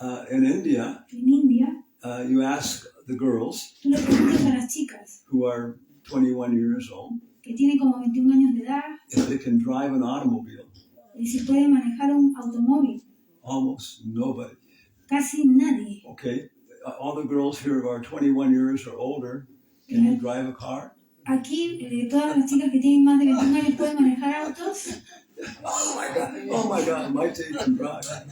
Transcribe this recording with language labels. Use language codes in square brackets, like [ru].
[en] in India, [es] en India, [en] you ask the girls [es] tú le preguntas a las chicas [en] who are 21 years old [es] que tienen como 21 años de edad [en] if they can drive an automobile. [es] si pueden manejar un automóvil. [en] Almost nobody. [es] Casi nadie. [en] Okay. All the girls here who are 21 years or older, can you drive a car? [es] Aquí, todas las chicas que tienen más de 21 años pueden manejar autos. [en] Oh my God, my tape can drive.